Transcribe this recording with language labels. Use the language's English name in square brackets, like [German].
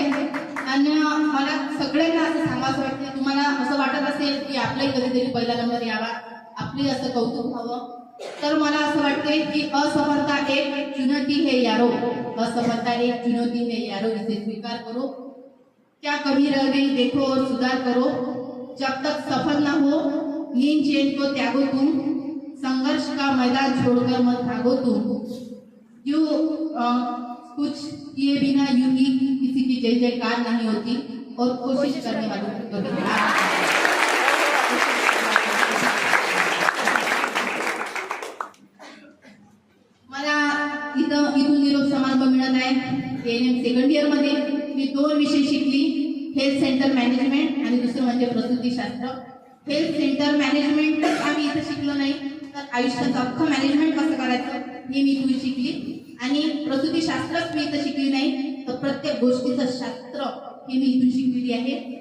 [Marathi] आणि मला सगळ्यांना असं सांगावं वाटतं तुम्हाला असं वाटत असेल की आपलाही कधीतरी पहिला नंबर यावा आपली असं कौतुक व्हावं तर मला असं वाटते की [Hindi] असफलता एक चुनौती है यारो, असफलता एक चुनौती है यारो, इसे स्वीकार करो. क्या कभी रह गई देखो और सुधार करो. जब तक सफल ना हो नींद चैन को त्यागो तुम, संघर्ष का मैदान छोड़कर मत भागो तुम. जो कुछ किए बिना यूं ही किसी की जय जयकार नहीं होती और कोशिश करने वालों की कभी [Marathi] मला इथून निरोप समारंभ मिळत आहे. ANM 2nd इयरमध्ये मी 2 विषय शिकली. हेल्थ सेंटर मॅनेजमेंट आणि दुसरं म्हणजे प्रसूतीशास्त्र. हेल्थ सेंटर मॅनेजमेंट आम्ही इथं शिकलो नाही तर आयुष्याचं अख्खं मॅनेजमेंट कसं करायचं हे मी इथून शिकली. आणि प्रसूतीशास्त्रच मी इथं शिकली नाही तर प्रत्येक गोष्टीचं शास्त्र हे मी इथून शिकलेली आहे.